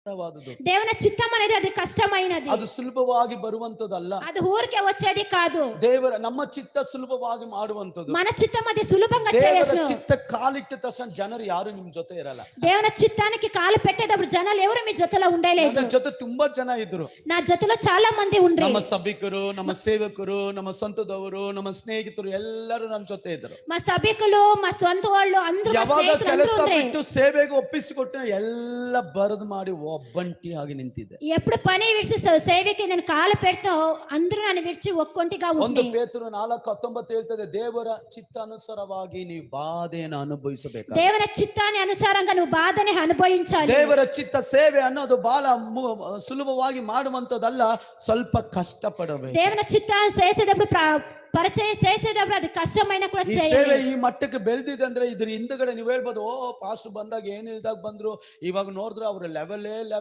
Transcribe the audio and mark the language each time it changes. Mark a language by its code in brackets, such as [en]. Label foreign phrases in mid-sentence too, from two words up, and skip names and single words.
[te] దేవుని చిత్తం అనేది అది కష్టమైనది. [kn] ಅದು ಸುಲಭವಾಗಿ ಬರುವಂತದಲ್ಲ. [te] అది ఊరికే వచ్చేది కాదు. [kn] ದೇವರ ನಮ್ಮ ಚಿತ್ತ ಸುಲಭವಾಗಿ ಮಾಡುವಂತದ್ದು. [te] మన చిత్తం అది సులభంగా [kn] ದೇವರ [te] చేయొచ్చు. [kn] ಚಿತ್ತ ಕಾಲಿಟ್ಟ ತಕ್ಷಣ ಜನರು ಯಾರು ನಿಮ್ಮ ಜೊತೆ ಇರಲ್ಲ. [te] దేవుని చిత్తానికి కాలు పెట్టేటప్పుడు జనాలు ఎవరు మీ జೊತೆలో ఉండలేదు. [kn] ನನ್ನ ಜೊತೆ ತುಂಬಾ ಜನ ಇದ್ರು. [te] నా జೊತೆలో చాలా మంది ఉండ్రి. [kn] ನಮ್ಮ ಸಭಿಕರು, ನಮ್ಮ ಸೇವಕರು, ನಮ್ಮ ಸ್ವಂತದವರು, ನಮ್ಮ ಸ್ನೇಹಿತರು ಎಲ್ಲರೂ ನನ್ನ ಜೊತೆ ಇದ್ರು. [te] మా సభికులు, మా సొంత వాళ్ళు అందరూ మా [kn] ಯಾವಾಗ ಸ್ನೇಹಿತರು ಕೆಲಸ [te] అందరూ ఉండ్రి. [kn] ಬಿಟ್ಟು ಸೇವೆಗೆ ಒಪ್ಪಿಸಿಕೊಟ್ಟು ಎಲ್ಲ ಬರದು ಮಾಡಿ ಒಬ್ಬಂಟಿಯಾಗಿ ನಿಂತಿದ್ದೆ. [te] ఎప్పుడు పని విడిచి సేవకి నేను కాలు పెడతా అందరూ నన్ను విడిచి ఒక్కొంటిగా [kn] ಒಂದು [te] ఉండి. [kn] ಪೇತ್ರನು 4:19 ಹೇಳ್ತದೆ, ದೇವರ ಚಿತ್ತಾನುಸಾರವಾಗಿ ನೀವು ಬಾಧೆಯನ್ನು ಅನುಭವಿಸಬೇಕು. [te] దేవుని చిత్తాన్ని అనుసారంగా నువ్వు బాధని అనుభవించాలి. [kn] ದೇವರ ಚಿತ್ತ ಸೇವೆ ಅನ್ನೋದು ಬಹಳ ಸುಲಭವಾಗಿ ಮಾಡುವಂತದಲ್ಲ, ಸ್ವಲ್ಪ ಕಷ್ಟ ಪಡಬೇಕು. [te] దేవుని చిత్తాన్ని చేసేటప్పుడు పరిచయం చేసేటప్పుడు అది కష్టమైన కూడా [kn] ಈ [te] చేయాలి. [kn] ಸೇವೆ ಈ ಮಟ್ಟಕ್ಕೆ ಬೆಳೆದಿದೆ ಅಂದ್ರೆ ಇದ್ರ ಹಿಂದಗಡೆ ನೀವು ಹೇಳ್ಬೋದು, ಓ ಪಾಸ್ಟರ್ ಬಂದಾಗ ಏನ್ ಇಲ್ದಾಗ ಬಂದ್ರು, ಇವಾಗ ನೋಡಿದ್ರೆ ಅವ್ರ ಲೆವೆಲೇ